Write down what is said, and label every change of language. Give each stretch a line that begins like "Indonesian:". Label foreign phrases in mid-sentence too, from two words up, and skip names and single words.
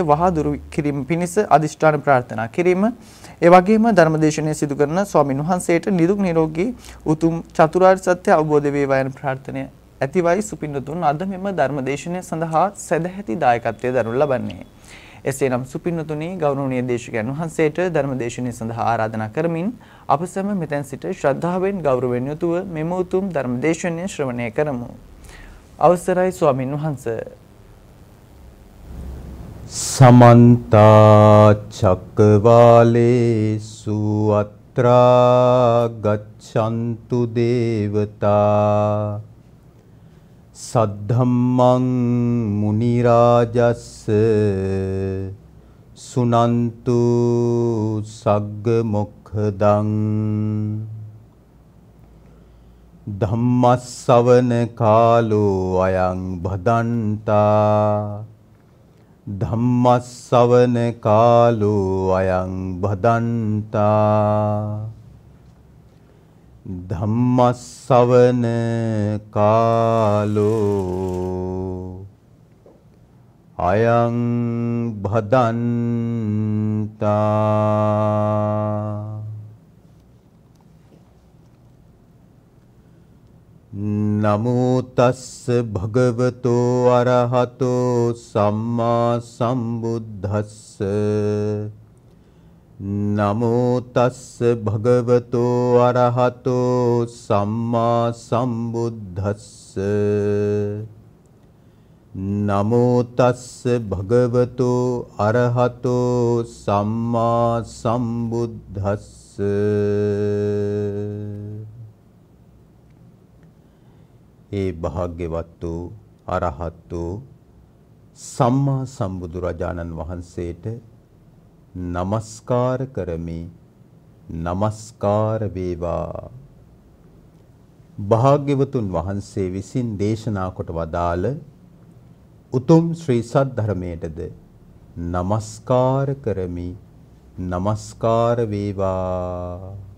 Sinhala: වහා දුරු කිරීම පිණිස අදිෂ්ඨාන ප්‍රාර්ථනා කිරීම ඒ වගේම ධර්මදේශනය සිදු කරන ස්වාමින් වහන්සේට නිදුක් නිරෝගී උතුම් චතුරාර්ය සත්‍ය අවබෝධ වේවා යන ප්‍රාර්ථනය ඇතිවයි සුපින්නතුන් අද මෙම ධර්මදේශනය සඳහා සදැහැති දායකත්වයේ දරනු ලබන්නේ එසේනම් සුපින්නතුනි ගෞරවනීය දේශකයන් වහන්සේට ධර්මදේශනය සඳහා ආරාධනා කරමින් අප සැම මෙතෙන් සිට ශ්‍රද්ධාවෙන් ගෞරවයෙන් යුතුව මෙම උතුම් ධර්මදේශනය ශ්‍රවණය කරමු අවසරයි ස්වාමින් වහන්සේ
Pali: समन्त चक्रवालेषु अत्रा गच्छन्तु देवता सद्धम्मं मुनिराजस् सुनन्तु सग्ग मोक्षदं धम्मස්සවන කාලෝ අයං භදන්තා ධම්මස්සවන කාලෝ අයං භදන්තා ධම්මස්සවන කාලෝ අයං භදන්තා නමෝ තස්ස භගවතෝ අරහතෝ සම්මා සම්බුද්දස්ස නමෝ තස්ස භගවතෝ අරහතෝ සම්මා සම්බුද්දස්ස නමෝ තස්ස භගවතෝ අරහතෝ සම්මා සම්බුද්දස්ස
Sinhala: ඒ භාග්‍යවත් වූ අරහත් වූ සම්මා සම්බුදුරජාණන් වහන්සේට නමස්කාර කරමි නමස්කාර වේවා භාග්‍යවතුන් වහන්සේ විසින් දේශනා කොට වදාළ උතුම් ශ්‍රී සද්ධර්මයටද නමස්කාර කරමි නමස්කාර වේවා